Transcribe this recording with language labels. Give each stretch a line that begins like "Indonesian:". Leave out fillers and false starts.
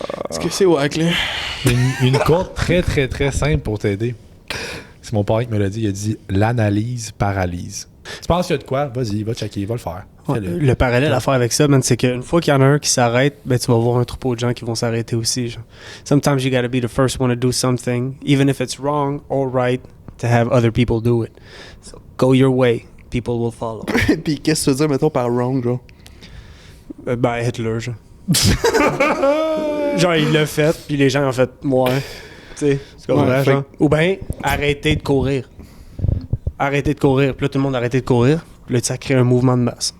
French: Est-ce que c'est wack, là? Une courte très, très, très simple pour t'aider. C'est mon père qui me l'a dit. Il a dit l'analyse paralyse. Tu penses qu'il y a de quoi? Vas-y, va checker, va le faire. Ouais, Fais-le. le parallèle à faire avec ça, man, c'est qu'une fois qu'il y en a un qui s'arrête, ben tu vas voir un troupeau de gens qui vont s'arrêter aussi. Genre.
English: Sometimes you gotta be the first one to do something, even if it's wrong or right, to have other people do it. So go your way, people will follow.
French: Puis qu'est-ce que tu veux dire, mettons, par wrong, genre? Ben Hitler, genre. Genre il l'a fait, puis les gens ont fait ouais. Tu sais, c'est comme Ouais, vrai, fait genre. Ou ben arrêtez de courir. Arrêtez de courir. Puis là tout le monde a arrêté de courir. Puis là ça crée un mouvement de masse.